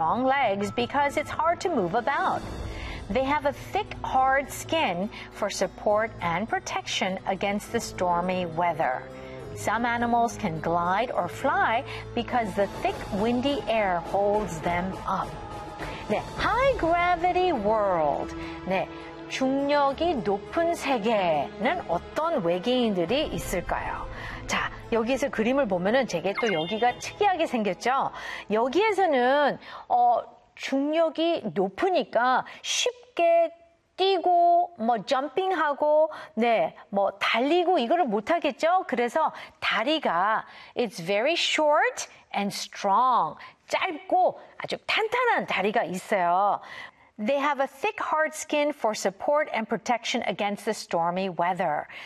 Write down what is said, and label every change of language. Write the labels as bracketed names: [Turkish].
[English] long legs because it's hard to move about. They have a thick, hard skin for support and protection against the stormy weather. Some animals can glide or fly because the thick, windy air holds them up. 네, high gravity world. [Korean] 네, 중력이 높은 세계는 어떤 외계인들이 있을까요? 자, 여기에서 그림을 보면은 제게 또 여기가 특이하게 생겼죠? 여기에서는, 중력이 높으니까 쉽게 뛰고, 뭐, 점핑하고, 네, 뭐, 달리고, 이거를 못하겠죠? 그래서 다리가, [English] it's very short and strong. [Korean] 짧고 아주 탄탄한 다리가 있어요. [English] They have a thick, hard skin for support and protection against the stormy weather.